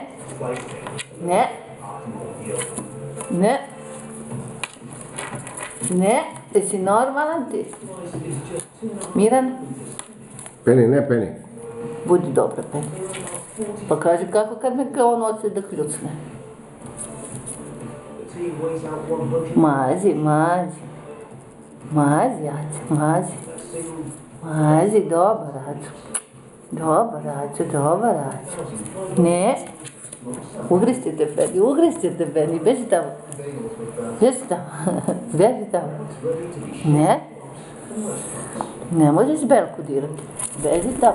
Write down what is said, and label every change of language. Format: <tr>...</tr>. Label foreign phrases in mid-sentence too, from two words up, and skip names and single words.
<sr>Ne. Ne. Ne. Jesi normalan ti? Miran? Penny, ne Penny. Budi dobra, Penny. Pa kaži kako kad me kao on hoće da kljucne. Mazi, mazi. Mazi, Aco, mazi. Mazi, dobar, Aco. Dobar, Aco, dobar, Aco. Ne. Ugristite, Penny, ugristite, Penny. Beži tamo. Beži tamo. Beži tamo. Ne. Ne možeš Belku dirati. Beži tamo.</sr>